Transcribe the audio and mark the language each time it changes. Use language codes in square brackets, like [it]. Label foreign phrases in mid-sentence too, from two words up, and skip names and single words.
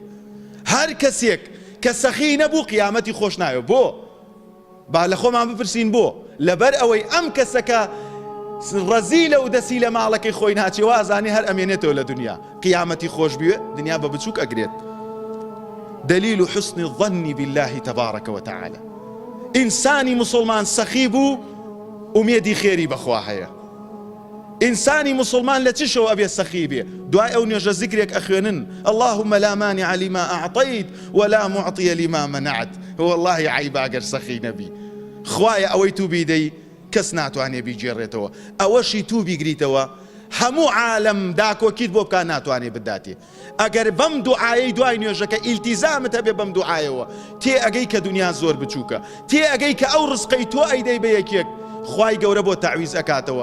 [ckb] هەر کەسێک کە سەخی نەبوو قیامەتی خۆش ناوێ. بۆ با لە خۆمان بپرسین بۆ؟ لەبەر ئەوەی ئەم کەسەکە ڕەزیلە و دەسی لە ماڵەکەی خۆی ناچێ، وازانی هەر ئەمێنێتەوە لە دنیا، قیامەتی خۆش بوێ، دنیا بە بچووک ئەگرێت. [ar] دلیل حسن الظن بالله تبارك وتعالى. [ckb] ئینسانی مسلمان سەخی بوو ئومێدی خێری بەخوا هەیە. ئینسانی مسلمان لە چ شەوە ئەبێ سەخی بێ؟ دوای ئەو نوێژە زیکرێک ئەخوێنن [ar] اللهم لا مانع لما أعطيت ولا معطي لما منعت. [ckb] والله عیبا ئەگەر سەخی نەبی، خوایە ئەوەی تو بیدەی کەس ناتوانێ بیجێڕێتەوە، ئەوەشی تو بیگریتەوە هەموو عالم داکۆکیت بۆ بکە ناتوانێ بداتێ. ئەگەر بەم دوعایەی دوای نوێژەکە ئیلتیزامت هەبێ بەم دوعایەوە، تێ ئەگەی کە دنیا زۆر بچووکە، تێ ئەگەی کە ئەو ڕزقەی تۆ ئەیدەی بە یەکێک خوای گەورە بۆ تەعویز ئەکاتەوە.